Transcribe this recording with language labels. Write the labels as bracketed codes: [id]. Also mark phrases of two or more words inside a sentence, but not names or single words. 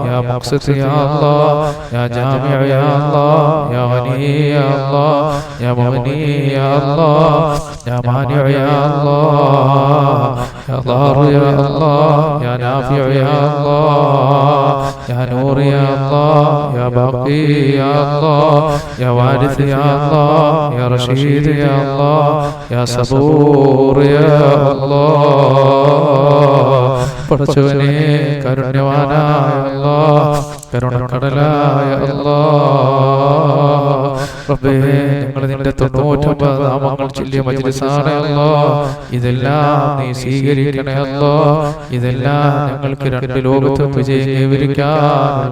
[ar] مقسط يا الله يا جامع يا الله يا غني يا الله يا مغني يا الله يا مانع يا الله يا ضار يا الله يا نافع يا الله يا نور يا الله يا باقي يا الله يا وارث يا الله يا رشيد يا الله يا صبور يا [ml] الله പടച്ചവനെ കരുണ്യവാനായ അല്ലാഹ് കരുണക്കടലായ അല്ലാഹ് റബ്ബേ ഞങ്ങൾ നിന്റെ 99 നാമങ്ങൾ ചൊല്ലിയ മജ്ലിസാണ് അല്ലാഹ് ഇതെല്ലാം നീ സ്വീകരിക്കണേ അല്ലാഹ് ഇതെല്ലാം ഞങ്ങൾക്ക് രണ്ട് ലോകത്തും വിജയം കൈവരിക്കാൻ